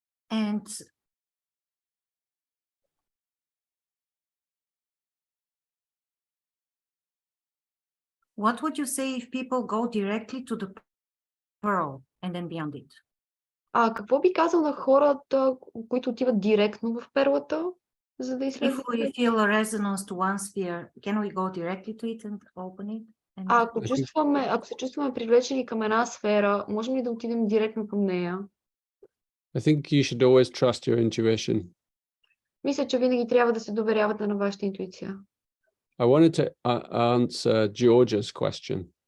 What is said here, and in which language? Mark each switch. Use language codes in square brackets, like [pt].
[en] And what would you say if people go directly to the pearl and then beyond it? [bg] Какво би казал на хората, които отиват директно в перлата, за да [en] If [bg] изследват? [en] we feel a resonance to one sphere, can we go directly to it and open it? And [bg] Ако се чувстваме привлечени към една сфера, можем ли да отидем директно към нея? [en] I think you should always trust your intuition. [bg] Мисля, че винаги трябва да се доверявате на вашата интуиция. [en] I wanted to answer Georgia's question.